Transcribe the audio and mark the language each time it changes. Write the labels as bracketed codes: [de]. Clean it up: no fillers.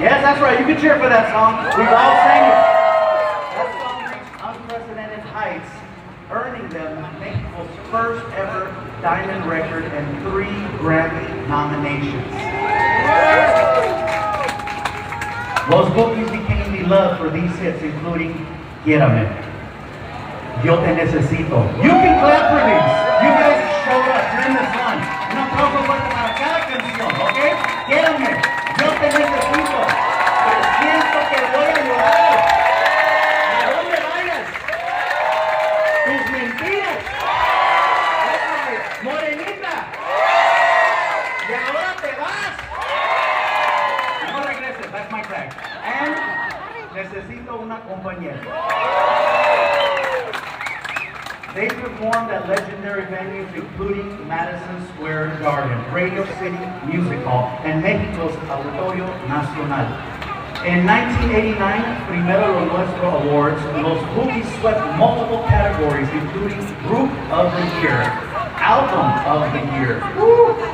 [en] Yes, that's right, you can cheer for that song. We've all sang it. That song reached unprecedented heights, earning them Mexico's first ever diamond record and 3 Grammy nominations. Los Bukis became beloved for these hits, including Quiérame, Yo Te Necesito. You can clap for these. You guys showed up during this line. [es] Un aplauso fuerte para cada canción, ¿ok? Quiérame, Yo Te Necesito. Pero siento que voy a llorar. ¿A dónde vayas? Tus mentiras. Morenita. Y ahora te vas. No regreses, [en] that's my tag. [es] And necesito una compañera. [en] They performed at legendary venues including Madison Square Garden, Radio City Music Hall, and Mexico's Auditorio Nacional. In 1989, Primero Lo Nuestro Awards, Los Bukis swept multiple categories, including Group of the Year, Album of the Year. Woo!